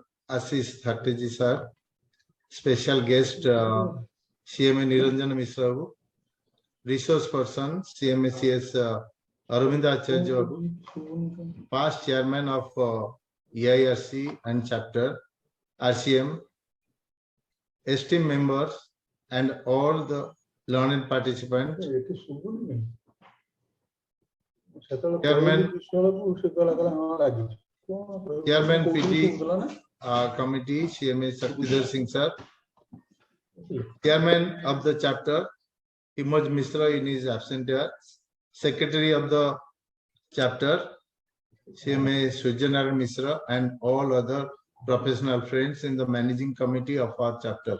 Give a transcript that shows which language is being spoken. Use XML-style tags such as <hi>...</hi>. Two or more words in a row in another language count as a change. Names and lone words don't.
<en>Ashish Thateji sir, special guest CMA Niranjan Mishra, resource person CMA CS Aravind Acharya, past chairman of EIRC and chapter RCM, esteemed members and all the learned participant,</en> <or>ଏଠି ଶୁଭୁନି ସେତେବେଳେ</or> <en>Chairman,</en> <or>କହିଲି ବିଶ୍ୱାଳକୁ ସେ କହିଲା ହଁ ଲାଗିଛି କଣ</or> <en>Chairman</en> <or>କହୁଥିଲି</or> <en>PT</en> <or>ଶୁଭୁଥିଲା ନା</or> <en>Committee, CMA Shaktidhar Singh sir, Chairman of the chapter, Himaj Mishra in his absent year, Secretary of the chapter, CMA Sujyanar Mishra, and all other professional friends in the managing committee of our chapter.</en>